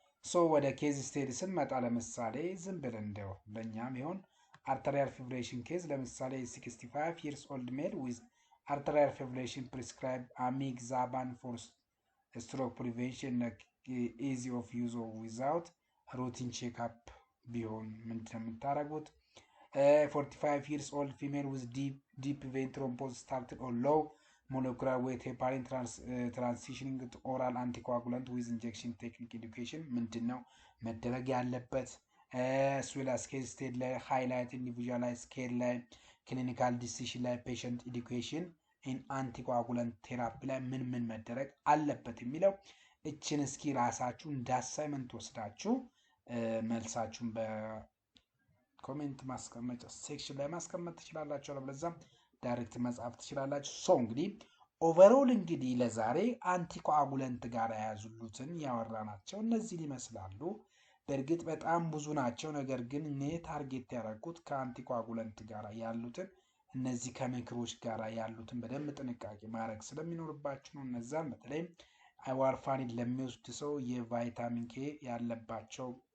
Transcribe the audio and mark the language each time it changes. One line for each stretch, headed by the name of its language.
Amharic: ሶ ወደ ኬዝ ስቴዲ ስንመጣ ለምሳሌ ዝም ብለን እንደው ለኛም ይሆን አርተሪያል ፊብሬሽን ኬዝ ለምሳሌ
English: 65 years old male with arterial fibrillation prescribed amixaban for stroke prevention easy of use or without routine checkup
Amharic: ቢሆን ምንድነው የምታደርጉት?
English: 45 years old female with deep vein thrombosis started on low molecular weight heparin transitioning to oral anticoagulant with injection technique education
Amharic: ምንድነው መደረግ ያለበት? ስዌላስ ኬዝ ስቴድ ላይ ሃይላይት ኢንዲቪጁዋላይዝ ኬር ላይ ክሊኒካል ዲሲሽን ላይ ፔሸንት ኤዱኬሽን ኢን አንቲኮአጉላንት ቴራፒ ላይ ምን መደረግ አለበት የሚለው እችን እስኪ ራሳችሁ እንደ አሳይመንት ወስዳችሁ መልሳችሁን በኮሜንት ማስቀመጫ ሴክሽን ላይ ማስቀመጥ ትችላላችሁ። ለበለዚያም ዳይሬክት መጻፍ ትችላላችሁ። ሶ እንግዲህ ኦቨርኦል እንግዲህ ለዛሬ አንቲኮአጉላንት ጋር ያያዙሉትን ያወራናቸው እነዚህ ይመስላሉ። በእርግጥ በጣም ብዙ ናቸው። ነገር ግን እኔ ታርጌት ያደረኩት ከአንቲኮአጉላንት ጋር ያሉትን እነዚህ ከሜክሮች ጋር ያሉትን በደንብ ጥንቃቄ ማድረግ ስለሚኖርባችሁ ነው። እነዛን በተለይ ዋርፋሪን ለሚወስድ ሰው የቫይታሚን ኬ ያለባቸው